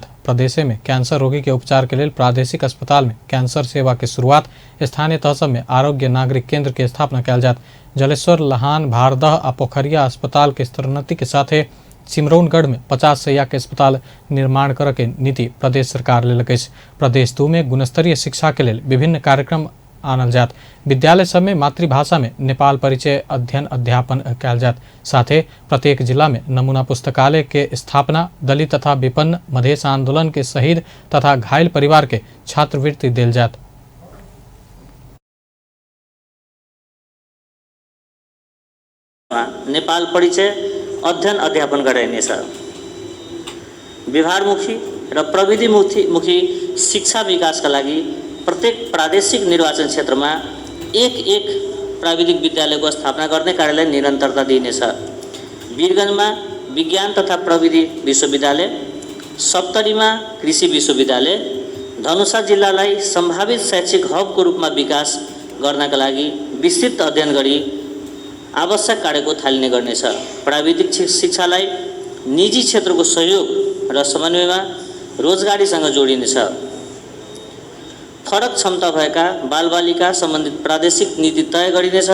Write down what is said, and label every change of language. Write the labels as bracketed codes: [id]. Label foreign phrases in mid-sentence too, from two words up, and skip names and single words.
[mai] प्रदेश में कैंसर रोगी के उपचार के लिए प्रादेशिक अस्पताल में कैंसर सेवा के शुरुआत स्थानीय तहसब में आरोग्य नागरिक केंद्र के स्थापना कल जात। जलेश्वर, लहान, भारदह आ पोखरिया अस्पताल के स्तरोन्नति के साथ सिमरौनगढ़ में 50 सैया के अस्पताल निर्माण कर के नीति प्रदेश सरकार लेलक अछि। प्रदेश 2 में गुणस्तरीय शिक्षा के लिए विभिन्न कार्यक्रम आनल जात। विद्यालय सब में मातृभाषा में नेपाल परिचय अध्ययन अध्यापन कैल जात। साथे प्रत्येक जिला में नमूना पुस्तकालय के स्थापना, दलित तथा विपन्न मधेश आंदोलन के शहीद तथा घायल परिवार के छात्रवृत्ति देल जात। [ne] नेपाल परिचय अध्ययन अध्यापन गराइनेछ। व्यवहारमुखी र प्रविधिमुखी शिक्षा विकासका लागि प्रत्येक प्रादेशिक निर्वाचन क्षेत्रमा एक प्राविधिक विद्यालयको स्थापना गर्ने कार्यलाई निरन्तरता दिइनेछ। वीरगञ्जमा विज्ञान तथा प्रविधि विश्वविद्यालय, सप्तरीमा कृषि विश्वविद्यालय, धनुषा जिल्लालाई सम्भावित शैक्षिक हबको रूपमा विकास गर्नका लागि विस्तृत अध्ययन गरी आवश्यक कार्यको थालिने गर्नेछ। प्राविधिक शिक्षालाई निजी क्षेत्रको सहयोग र समन्वयमा रोजगारीसँग जोडिनेछ। फरक क्षमता भएका बालबालिका सम्बन्धित प्रादेशिक नीति तय गरिनेछ।